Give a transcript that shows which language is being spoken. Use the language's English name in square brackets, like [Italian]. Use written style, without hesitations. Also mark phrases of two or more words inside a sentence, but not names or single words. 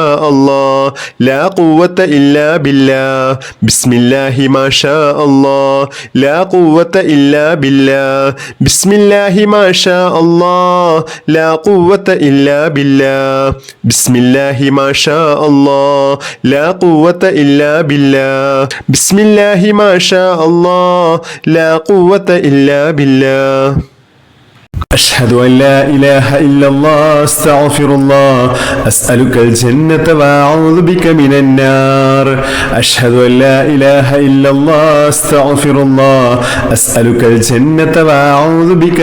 [Arabic] الله لا قوة إلا بالله بسم الله ما شاء الله لا قوة إلا بالله بسم الله ما شاء الله لا قوة إلا بالله بسم الله ما شاء الله لا قوة إلا بالله بسم الله ما شاء الله لا قوة إلا بالله أشهد أن لا إله إلا الله أستغفر الله أسألك الجنة وأعوذ بك من النار أشهد أن لا إله إلا الله أستغفر الله أسألك الجنة وأعوذ بك